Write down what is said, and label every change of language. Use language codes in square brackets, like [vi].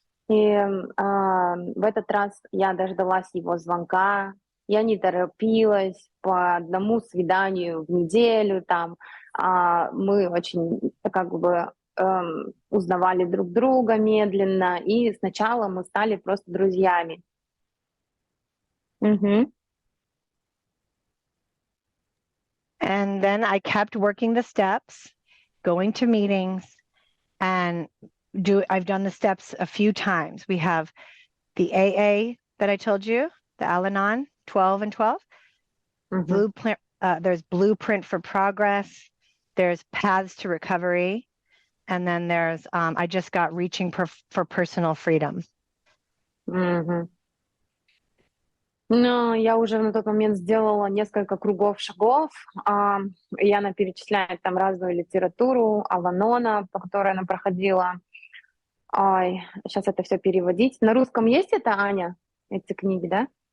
[ru] И в этот раз я дождалась его звонка, я не торопилась по одному свиданию в неделю, там, мы очень как бы узнавали друг друга медленно, и сначала мы стали просто друзьями. [en] And then I kept working the steps, going to meetings, and I've done the steps a few times. We have the AA that I told you, the Al-Anon, 12 and 12. Blueprint, there's Blueprint for Progress. There's Paths to Recovery. And then there's, I just got Reaching for Personal Freedom. [ru] Ну, я уже на тот момент сделала несколько кругов шагов. И она перечисляет там разную литературу Ал-Анона, по которой она проходила. Ой, сейчас это все переводить. На русском есть это, Аня? Эти книги, да?